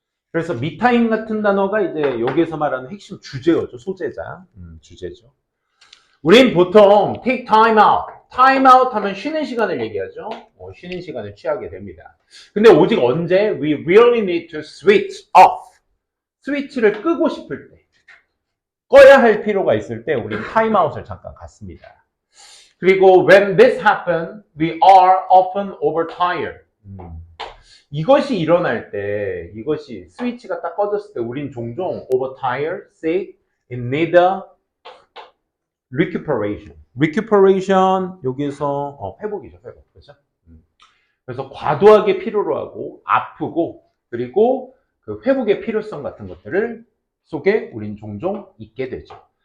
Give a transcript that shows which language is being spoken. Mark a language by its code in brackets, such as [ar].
[ko] 그래서 me-time 같은 단어가 이제 여기에서 말하는 핵심 주제어죠. 소재자. 주제죠. 우린 보통 [en] take time out. [ko] time out 하면 쉬는 시간을 얘기하죠. 쉬는 시간을 취하게 됩니다. 근데 오직 언제? [en] We really need to switch off. [ko] 스위치를 끄고 싶을 때. 꺼야 할 필요가 있을 때 우린 time out을 잠깐 갖습니다. [en] 그리고 when this happens, we are often overtired. [ko] 이것이 일어날 때, 이것이 스위치가 딱 꺼졌을 때 우린 종종 [en] overtired, sick, in need of recuperation. [ko] recuperation 여기서 회복이죠, 회복. 그렇죠? 그래서 과도하게 필요로 하고 아프고 그리고 그 회복의 필요성 같은 것들을 속에 우린 종종 있게 되죠.